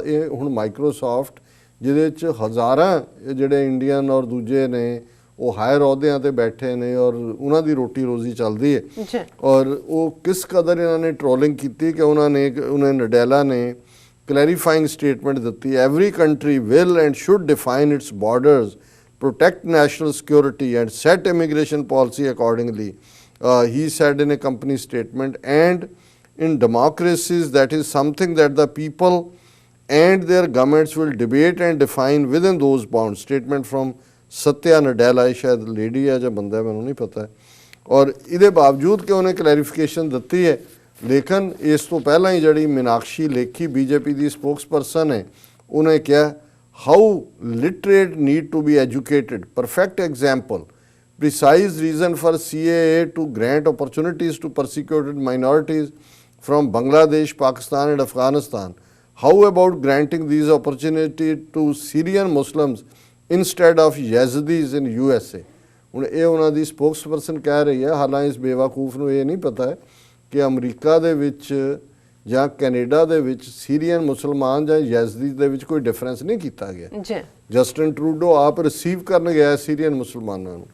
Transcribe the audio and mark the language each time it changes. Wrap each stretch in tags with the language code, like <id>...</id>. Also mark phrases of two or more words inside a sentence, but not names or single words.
<pa>ਇਹ ਹੁਣ ਮਾਈਕਰੋਸਾਫਟ ਜਿਹਦੇ 'ਚ ਹਜ਼ਾਰਾਂ ਜਿਹੜੇ ਇੰਡੀਅਨ ਔਰ ਦੂਜੇ ਨੇ ਉਹ ਹਾਇਰ ਅਹੁਦਿਆਂ 'ਤੇ ਬੈਠੇ ਨੇ ਔਰ ਉਹਨਾਂ ਦੀ ਰੋਟੀ ਰੋਜ਼ੀ ਚੱਲਦੀ ਹੈ ਔਰ ਉਹ ਕਿਸ ਕਦਰ ਇਹਨਾਂ ਨੇ ਟ੍ਰੋਲਿੰਗ ਕੀਤੀ ਕਿ ਉਹਨੇ ਨਡੇਲਾ ਨੇ</pa> <en>clarifying statement</en> <pa>ਦਿੱਤੀ,</pa> <en>every country will and should define its borders, protect national security and set immigration policy accordingly, he said in a company statement, and in democracies that is something that the people and their governments will debate and define within those bounds. Statement from Satya Nadella,</en> <hi>शायद lady है</hi> <pa>ਜਾਂ ਬੰਦਾ ਹੈ ਮੈਨੂੰ ਨਹੀਂ ਪਤਾ ਹੈ, ਔਰ ਇਹਦੇ ਬਾਵਜੂਦ ਕਿ ਉਹਨੇ ਕਲੈਰੀਫਿਕੇਸ਼ਨ ਦਿੱਤੀ ਹੈ, ਲੇਕਿਨ ਇਸ ਤੋਂ ਪਹਿਲਾਂ ਹੀ ਜਿਹੜੀ ਮੀਨਾਕਸ਼ੀ ਲੇਖੀ ਬੀਜੇਪੀ ਦੀ ਸਪੋਕਸਪਰਸਨ ਹੈ, ਉਹਨੇ ਕਿਹਾ</pa> <en>how literate need to be educated. Perfect example. Precise reason for CAA to grant opportunities to persecuted minorities from Bangladesh, Pakistan and Afghanistan. How about granting these opportunities to Syrian Muslims instead of Yazidis in USA?</en> <pa>ਹੁਣ ਇਹ ਉਹਨਾਂ ਦੀ ਸਪੋਕਸਪਰਸਨ ਕਹਿ ਰਹੀ ਹੈ, ਹਾਲਾਂਕਿ ਇਸ ਬੇਵਕੂਫ ਨੂੰ ਇਹ ਨਹੀਂ ਪਤਾ ਹੈ ਕਿ ਅਮਰੀਕਾ ਦੇ ਵਿੱਚ ਜਾਂ ਕੈਨੇਡਾ ਦੇ ਵਿੱਚ ਸੀਰੀਅਨ ਮੁਸਲਮਾਨ ਜਾਂ ਯੈਜ਼ਦੀ ਦੇ ਵਿੱਚ ਕੋਈ ਡਿਫਰੈਂਸ ਨਹੀਂ ਕੀਤਾ ਗਿਆ ਜੀ। ਜਸਟਿਨ ਟਰੂਡੋ ਆਪ ਰਿਸੀਵ ਕਰਨ ਗਿਆ ਸੀਰੀਅਨ ਮੁਸਲਮਾਨਾਂ ਨੂੰ।</pa>